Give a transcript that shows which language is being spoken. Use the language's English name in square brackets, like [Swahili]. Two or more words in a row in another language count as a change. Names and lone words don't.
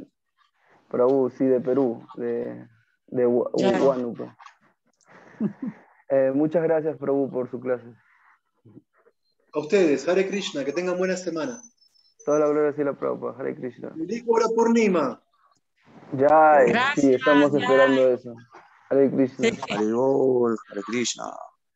[Spanish] Prabhu, sí, de Perú, de Huánuco. Muchas gracias, Prabhu, por su clase. A ustedes, Hare Krishna, que tengan buena semana. Toda la gloria a la Prabhupada, Hare Krishna. Likura Purnima. Ya, sí, estamos esperando eso. Hare Krishna. Sí. Hare Krishna.